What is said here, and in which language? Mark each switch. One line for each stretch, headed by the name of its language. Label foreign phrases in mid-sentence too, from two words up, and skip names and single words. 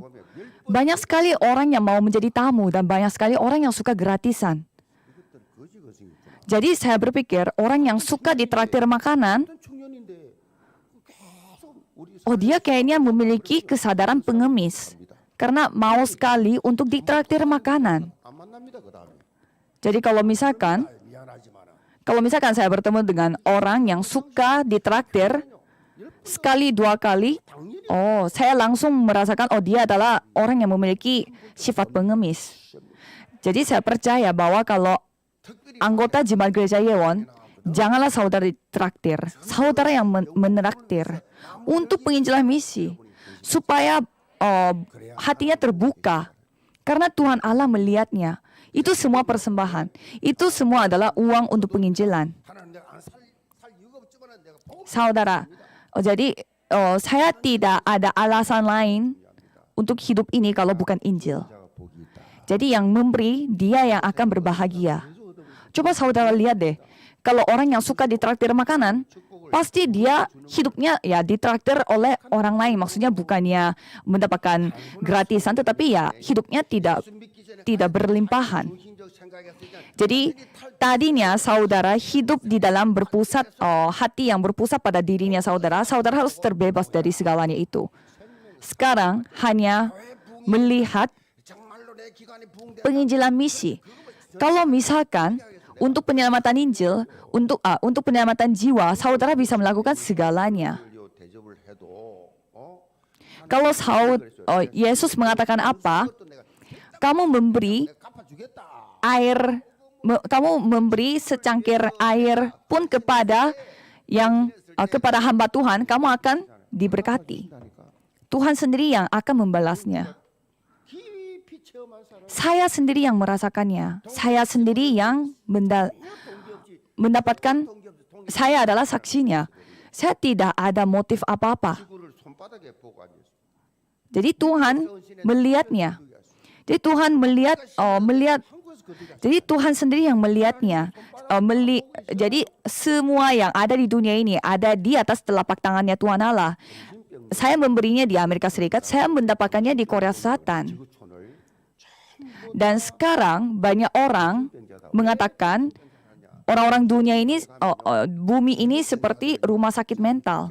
Indonesian: Banyak sekali orang yang mau menjadi tamu dan banyak sekali orang yang suka gratisan. Jadi saya berpikir orang yang suka ditraktir makanan,
Korean: 어떤 청년인데 계속 우리
Indonesian: dia kayaknya memiliki kesadaran pengemis karena mau sekali untuk ditraktir makanan.
Korean: 안 만납니다. 그다음에.
Indonesian: Jadi kalau misalkan saya bertemu dengan orang yang suka ditraktir sekali dua kali, saya langsung merasakan dia adalah orang yang memiliki sifat pengemis. Jadi saya percaya bahwa kalau anggota jemaat gereja Yewon, janganlah saudara ditraktir, saudara yang menraktir untuk penginjilan misi, supaya hatinya terbuka, karena Tuhan Allah melihatnya. Itu semua persembahan, itu semua adalah uang untuk penginjilan.
Korean: 하나님 내가 살 이유가 없지만 내가 복음
Indonesian: saudara. Jadi saya tidak ada alasan lain untuk hidup ini kalau bukan Injil.
Korean: 자가 복이 있다.
Indonesian: Jadi yang memberi, dia yang akan berbahagia. Coba saudara lihat deh, kalau orang yang suka ditraktir makanan, pasti dia hidupnya ya ditraktir oleh orang lain. Maksudnya bukannya mendapatkan gratisan, tetapi ya hidupnya tidak berlimpahan.
Korean: 중심적 생각했으니까
Indonesian: Jadi tadinya saudara hidup di dalam berpusat, hati yang berpusat pada dirinya saudara, saudara harus terbebas dari segalanya itu. Sekarang hanya melihat
Korean: 정말로 내 기관이 부흥돼
Indonesian: penginjilan misi. Kalau misalkan untuk penyelamatan Injil, untuk penyelamatan jiwa, saudara bisa melakukan segalanya.
Korean: 대접을 해도
Indonesian: Kalau Yesus mengatakan apa? Kamu memberi
Korean: 갚아주겠다.
Indonesian: air, kamu memberi secangkir air pun kepada kepada hamba Tuhan, kamu akan diberkati. Tuhan sendiri yang akan membalasnya.
Korean: 깊이 체험한 사람
Indonesian: Saya sendiri yang merasakannya. Saya sendiri yang mendapatkan. Saya adalah saksinya. Saya tidak ada motif apa-apa.
Korean: 지구를 손바닥에 보고 앉았어.
Indonesian: Jadi Tuhan melihatnya. Jadi Tuhan melihat.
Korean: 한국에서 그 어디 갔어?
Indonesian: Jadi Tuhan sendiri yang melihatnya. Jadi semua yang ada di dunia ini ada di atas telapak tangannya Tuhan Allah. Saya memberinya di Amerika Serikat, saya mendapatkannya di Korea Selatan.
Korean: 지구촌을
Indonesian: Dan sekarang banyak orang mengatakan orang-orang dunia ini, bumi ini seperti rumah sakit mental.